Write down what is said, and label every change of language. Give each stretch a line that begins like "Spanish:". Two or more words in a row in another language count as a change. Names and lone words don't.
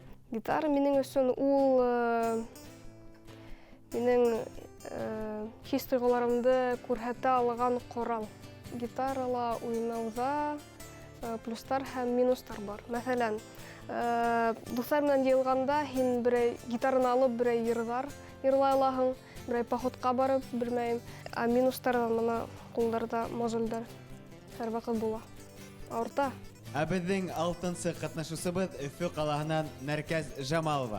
Bashkir: Гитара минең өчен ул минең хис-тойгыларымды күрһәтә алган корал. Гитарала уйнауда плюстар һәм минустар бар. Мәсәлән, дуслар белән йыелганда һин берәй гитараны алып берәй йырлай алаһың, берәй походка барып, белмәйм, минустардан мына кулларда мозольдар һәрвакыт була. Авырта. Безнең алтынчы катнашучыбыз Өфө калаһыннан Нәркәз Жамалова.